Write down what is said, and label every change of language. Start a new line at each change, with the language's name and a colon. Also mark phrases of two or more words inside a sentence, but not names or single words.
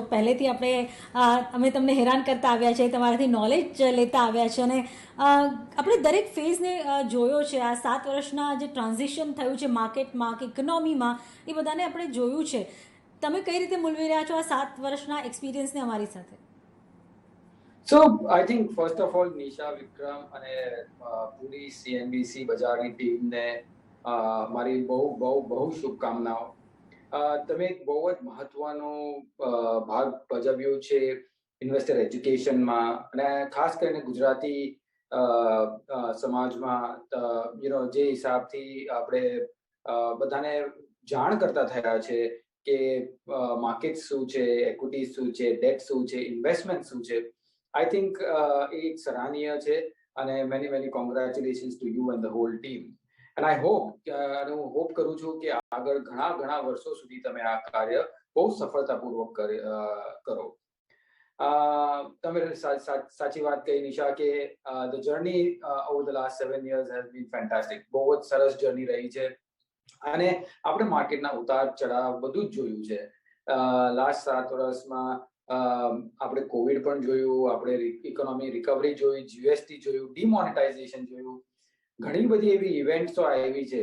Gujarati: પહેલેથી અમે તમને હેરાન કરતા આવ્યા છે, તમારાથી નોલેજ લેતા આવ્યા છે અને આપણે દરેક ફેઝને જોયો છે. આ 7 વર્ષના જે ટ્રાન્ઝિશન થયું છે માર્કેટમાં કે ઇકોનોમીમાં, એ બધાને આપણે જોયું છે. તમે કઈ રીતે મૂલવી રહ્યા છો આ 7 વર્ષના એક્સપિરિયન્સને અમારી સાથે?
English: So I think first of all,
Gujarati: નિશા, વિક્રમ અને પૂરી સીએનબીસી બજારની ટીમને મારી બહુ શુભકામનાઓ. તમે એક બહુ જ મહત્વનો ભાગ ભજવ્યો છે ઇન્વેસ્ટર એજ્યુકેશનમાં અને ખાસ કરીને ગુજરાતી સમાજમાં જે હિસાબથી આપણે બધાને જાણ કરતા થયા છે કે માર્કેટ શું છે, એક્વિટી શું છે, ડેટ શું છે, ઇન્વેસ્ટમેન્ટ શું છે.
English: I think
Gujarati: એક સરાહનીય છે અને
English: many congratulations to you and the whole team. And I hope
Gujarati: હું હોપ કરું છું કે આગળ ઘણા વર્ષો સુધી તમે આ કાર્ય બહુ સફળતાપૂર્વક કરો. તમે સાચી વાત કહી નિશા કે
English: the journey over the last 7 years has been fantastic.
Gujarati: બહુ જ સરસ જર્ની રહી છે અને આપણે માર્કેટના ઉતાર ચઢાવ બધું જ જોયું છે. લાસ્ટ 7 વર્ષમાં આપણે કોવિડ પણ જોયું, આપણે
English: economy recovery
Gujarati: જોઈ, જીએસટી જોયું, ડિમોનેટાઇઝેશન જોયું, ઘણી બધી એવી ઇવેન્ટ્સો આવી છે.